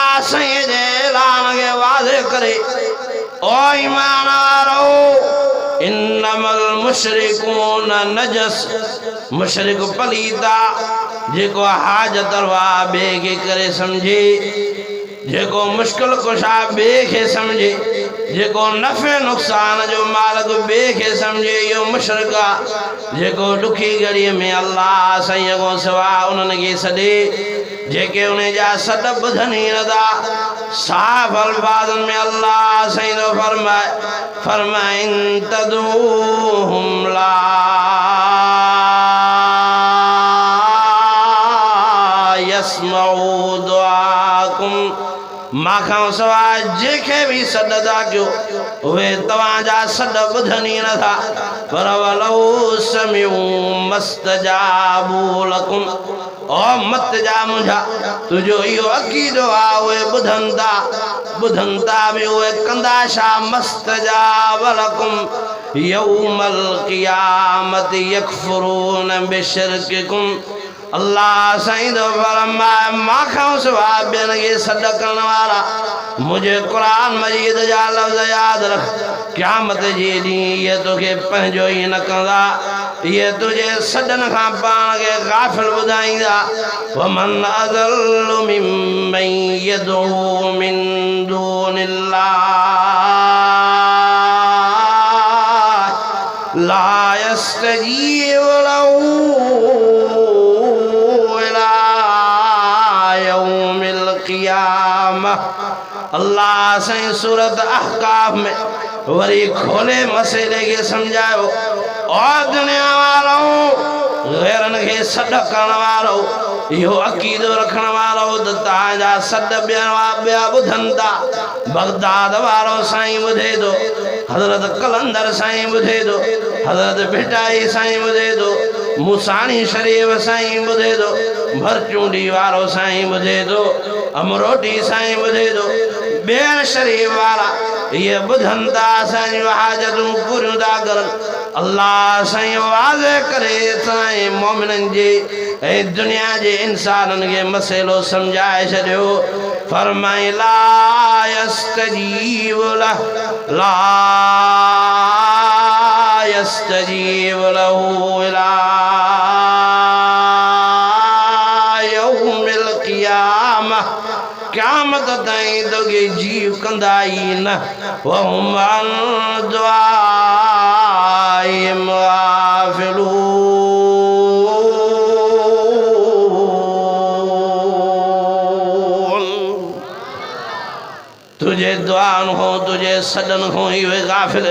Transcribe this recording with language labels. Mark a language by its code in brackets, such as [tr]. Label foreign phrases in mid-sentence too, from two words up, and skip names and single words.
[sd] साईं जे ऐलान के वाज़े करे ओ ईमान वारो [ar] إنما المشركون نجس [sd] मुशरिक पलीता जेको हाजत रवा बे के करे समझे जेको मुश्किल कुशा बे के समझे जेको नफ़े नुक़सान जो मालिक बे के समझे यो मुशरिक आ जेको दुखी घड़ी में अल्लाह साईं को सिवा उन्हनि खे सॾे जेके उन जा सॾ ॿुधनि ई नथा साफ़ अल्फाज़नि में अल्लाह साईं तो फरमाए [ar] إن تدعوهم لا يسمعوا دعاءكم [sd] माखां सवाइ जेके भी सॾ था कयो उहे तव्हांजा सॾ ॿुधनि ई नथा पर [ar] ولو سمعوا ما استجابوا لكم [sd] ओ मत जा मुंहिंजा तुंहिंजो इहो अक़ीदो आहे उहे ॿुधनि था बि उहे कंदा छा [ar] ما استجاب لكم يوم القيامة يكفرون بشرككم [sd] अल्लाह साईं तो फरमाए माखां सवाइ ॿियनि खे सॾ करण वारा मुझे कुरान मजीद जा लफ़्ज़ यादि रख क़यामत जे ॾींहुं ये तोखे पंहिंजो ई न कंदा ये तुझे सॾनि खां पाण खे गाफ़िल ॿुधाईंदा [ar] ومن أضل ممن يدعو من دون الله لا يستجيب له [sd] अल्लाह साईं सूरत अहकाफ में वरी खोले मसइले के समझायो और दुनिया वालों गैरन के सॾ करण वारो यो अकीदो रखण वारो त तव्हांजा सॾ ॿिया ॿुधनि था। बगदाद वारो साईं ॿुधे थो, हज़रत कलंदर साईं ॿुधे थो, हज़रत भिटाई साईं ॿुधे थो, मुसाणी शरीफ़ साईं ॿुधे थो, भरचूंडी वारो साईं ॿुधे थो, अमरोटी साईं ॿुधे थो। ॿियनि शरीफ़ वारा ये ॿुधनि था, असांजियूं हाजतूं पूरियूं था करनि। अल्लाह साईं वाज़े करे साईं मोमिननि जे ऐं दुनिया जे इंसाननि खे मसइलो सम्झाए छॾियो। [ar] फरमाए لا يستجيب له لا يستجيب له إلى يوم القيامة, [sd] क़यामत ताईं तोखे जीव कंदा ई न। [ar] وهم عن دعائهم غافلون, [sd] तुझे दुआउनि खां तुझे सॾनि खां ई उहे गाफ़िल।